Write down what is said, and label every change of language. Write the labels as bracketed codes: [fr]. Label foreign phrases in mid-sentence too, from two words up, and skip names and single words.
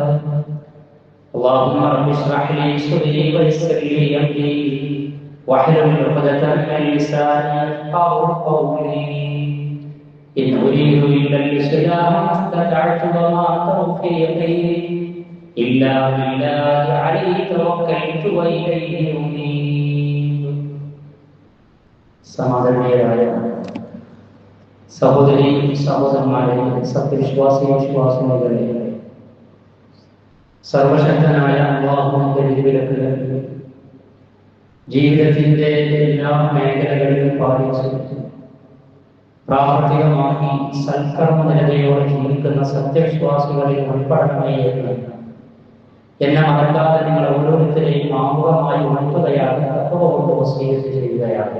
[ar] اللهم رب اشرح لي صدري ويسر لي أمري واحلل عقدة من لساني يفقهوا قولي. إن أريد إلا الإصلاح ما استطعت وما توفيقي إلا بالله عليه توكلت وإليه أنيب. [ml] സമാദരണീയരായ സഹോദരി സഹോദരന്മാരെ, സത്യവിശ്വാസി വിശ്വാസികളെ, സർവശക്തനായ അല്ലാഹുവിന്റെ വിധിവിലക്കുകൾ ജീവിതത്തിന്റെ എല്ലാ മേഖലകളിലും പാലിച്ച് പ്രാവർത്തികമാക്കി സൽക്കർമ്മനിരതയോടെ ജീവിക്കുന്ന സത്യവിശ്വാസികളിൽ ഉൾപ്പെടണമേ എന്നെ മറക്കാതെ നിങ്ങൾ ഓരോരുത്തരെയും ആമുഖമായി ഉണർത്തുകയാണ്, തഖ്വ വസിയത്ത് ചെയ്യുകയാണ്.